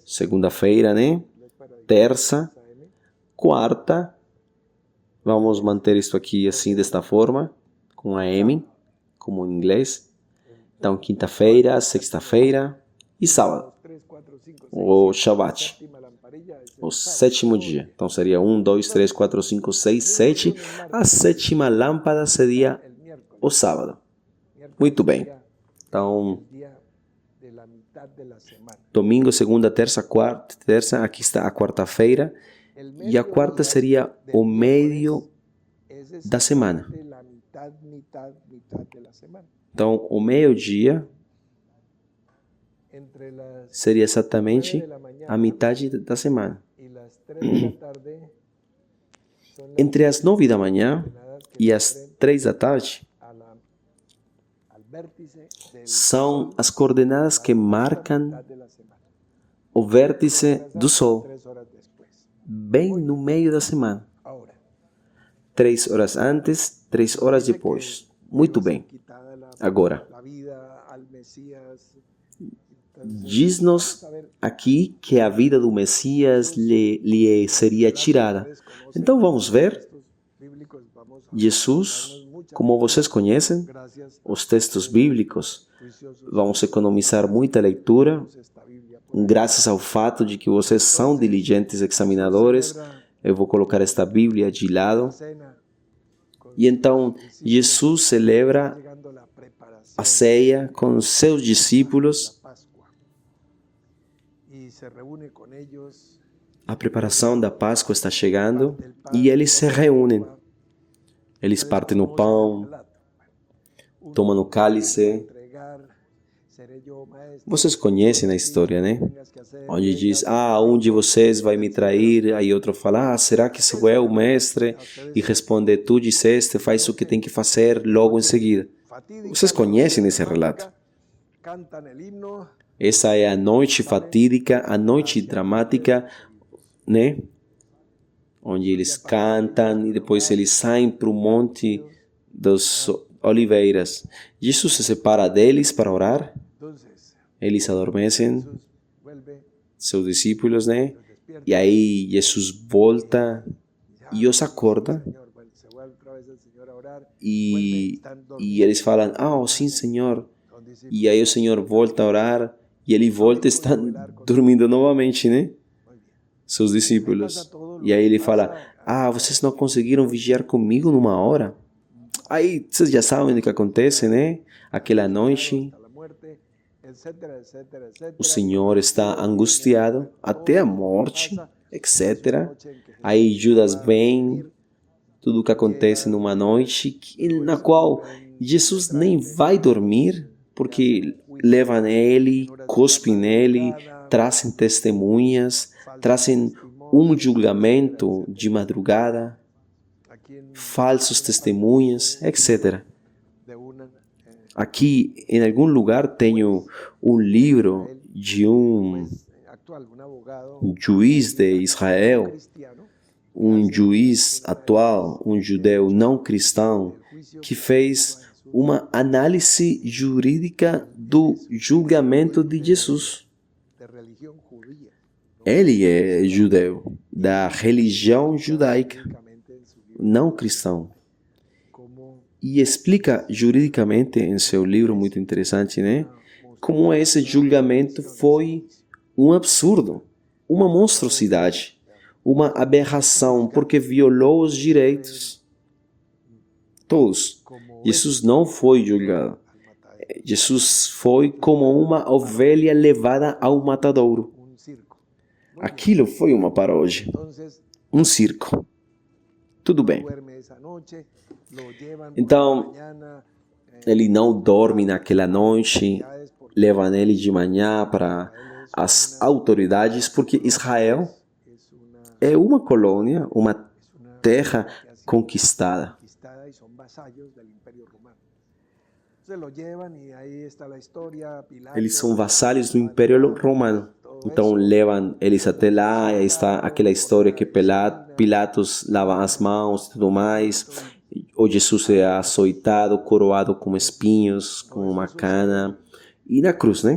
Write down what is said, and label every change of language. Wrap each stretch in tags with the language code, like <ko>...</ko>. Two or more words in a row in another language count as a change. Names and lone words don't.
<pt>segunda-feira, né? Terça, quarta. Vamos manter isto aqui assim, desta forma, com a M, como em inglês. Então, quinta-feira, sexta-feira e sábado, 3, 4, 5, 6, o Shabbat,</pt> <es>séptima lamparilla es</es> <pt>o sétimo dia. Então, seria 1, 2, 3, 4, 5, 6, 7. A sétima lâmpada seria</pt> <es>el miércoles.</es> <pt>o sábado.</pt> <es>Miércoles</es> <pt>Muito bem.</pt> <es>sería</es> <pt>Então,</pt> <es>el día de la mitad de la semana.</es> <pt>domingo, segunda, terça, quarta. Terça, aqui está a quarta-feira.</pt> <es>El</es> <pt>E a quarta seria o meio</pt> <es>es</es> <pt>da semana.</pt> <es>exactamente la mitad de la semana.</es> <pt>Então, o meio-dia</pt> <es>Entre las</es> <pt>seria 9 exatamente</pt> <es>de la mañana</es> <pt>a metade da semana.</pt> <es>y las 3 de la tarde son las</es> <pt>Entre as 9 da manhã</pt> <es>jornadas que</es> <pt>e as 3 da tarde</pt> <es>a la- al vértice del</es> <pt>são as coordenadas que marcam</pt> <es>mitad de la semana.</es> <pt>o vértice do Sol,</pt> <es>3 horas después.</es> <pt>bem no meio da semana.</pt> <es>Ahora,</es> <pt>3 horas antes, 3 horas depois. Muito bem.</pt> <es>quitada</es> <pt>Agora,</pt> <es>la vida al Mesías.</es> <pt>diz-nos aqui que a vida do Messias lhe seria tirada. Então vamos ver</pt> <es>Bíblicos, vamos a</es> <pt>Jesus, como vocês conhecem,</pt> <es>gracias</es> <pt>os textos bíblicos.</pt> <es>juiciosos</es> <pt>Vamos economizar muita leitura,</pt> <es>esta Biblia.</es> <pt>graças ao fato de que vocês são diligentes examinadores. Eu vou colocar esta Bíblia de lado.</pt> <es>Cena,</es> <pt>E então Jesus celebra</pt> <es>llegando la preparación</es> <pt>a ceia com seus discípulos,</pt> <es>Pascua. Y se reúne con ellos.</es> <pt>a preparação da Páscoa está chegando e eles se reúnem. Eles partem o pão, tomam o cálice. Vocês conhecem a história, né? Onde diz, um de vocês vai me trair, aí outro fala, será que sou eu o mestre? E responde, tu disseste, faz o que tem que fazer logo em seguida. Vocês conhecem esse relato.</pt> <es>Cantan el himno.</es> <pt>Essa é a noite fatídica, a noite dramática, né? Onde eles cantam e depois eles saem para o Monte das Oliveiras. Jesus se separa deles para orar.</pt> <es>Entonces,</es> <pt>Eles adormecem,</pt> <es>Jesús vuelve,</es> <pt>seus discípulos, né?</pt> <es>los despierta.</es> <pt>E aí Jesus volta e os acorda.</pt> <es>Señor, bueno, se vuelve otra vez el Señor a orar.</es> <pt>E eles falam, sim, Senhor.</pt> <es>Son discípulos.</es> <pt>E aí o Senhor volta a orar e ele volta e está dormindo novamente, né?</pt> <es>Muy bien.</es> <pt>Seus discípulos. E aí ele fala, vocês não conseguiram vigiar comigo numa hora? Aí vocês já sabem o que acontece, né? Aquela noite,</pt> <es>Hasta la muerte, etcétera, etcétera, etcétera.</es> <pt>o Senhor está angustiado até a morte, etc. Aí Judas vem, tudo o que acontece numa noite na qual Jesus nem vai dormir, porque levam ele, cospem nele, trazem testemunhas, trazem julgamento de madrugada,</pt> <es>Aquí en</es> <pt>falsos testemunhas, etc.</pt> <es>de una</es> <pt>Aqui, em algum lugar, tenho livro de</pt> <es>actual, un abogado</es> <pt>juiz de Israel,</pt> <es>cristiano,</es> <pt>juiz atual, judeu não cristão, que fez uma análise jurídica do julgamento de Jesus.</pt> <es>de religión judía,</es> <pt>Ele é judeu, da religião judaica,</pt> <es>únicamente en su libro,</es> <pt>não cristão.</pt> <es>como</es> <pt>E explica juridicamente em seu livro, muito interessante, né? Como esse julgamento foi um absurdo, uma monstruosidade, uma aberração, porque violou os direitos. Todos.</pt> <es>como</es> <pt>Jesus não foi julgado.</pt> <es>al matadero,</es> <pt>Jesus foi como uma ovelha levada ao matadouro.</pt> <es>un circo.</es> <pt>Aquilo foi uma paródia,</pt> <es>Entonces,</es> <pt>um circo. Tudo bem.</pt> <es>duerme esa noche, lo llevan por</es> <pt>Então,</pt> <es>la mañana,</es> <pt>ele não dorme naquela noite,</pt> <es>autoridades, porque</es> <pt>levam ele de manhã para as autoridades, porque Israel</pt> <es>es una,</es> <pt>é uma colônia, uma</pt> <es>es una</es> <pt>terra</pt> <es>que ha sido conquistada. conquistada y son vasallos del Imperio Romano. Entonces lo llevan y ahí está la historia. Pilato,</es> <pt>Eles são vassalhos do Império Romano. Então levam eles até lá, e aí está aquela história que Pilatos lava as mãos e tudo mais. O Jesus é açoitado, coroado com espinhos, com uma cana. E na cruz, né?</pt>